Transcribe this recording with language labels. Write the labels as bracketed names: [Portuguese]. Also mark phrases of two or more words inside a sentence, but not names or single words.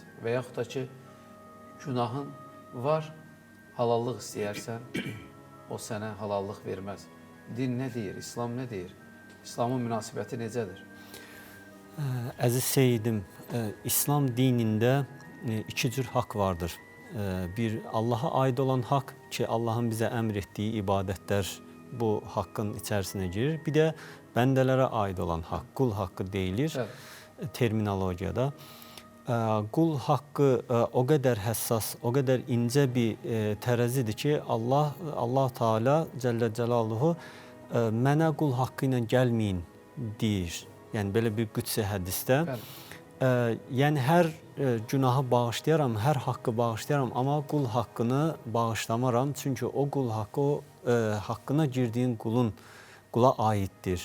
[Azerbaijani] Və yaxud da ki, günahın var, halallıq istəyərsən, o sənə halallıq verməz. Din nə deyir, İslam nə deyir? İslamın münasibəti necədir? Əziz Seyidim, İslam dinində iki cür haqq vardır. [Turkish] bir Allah'a aid olan hak ki Allah'ın bize emrettiği ibadetler bu hakkın içerisine girir. Bir de bendelere ait olan hak, kul hakkı deyilir terminolojiyada. Kul hakkı o kadar hassas, o kadar ince bir terazidir ki Allah Teala Celle Celaluhu [Azerbaijani] mənə kul hakkı ilə gəlməyin deyir. Yəni belə bir qüdsi hədisdə. Yəni hər günahı bağışlayaram, hər haqqı bağışlayaram, amma kul haqqını bağışlamaram. Çünki o kul haqqı o haqqına girdiyin kula aiddir.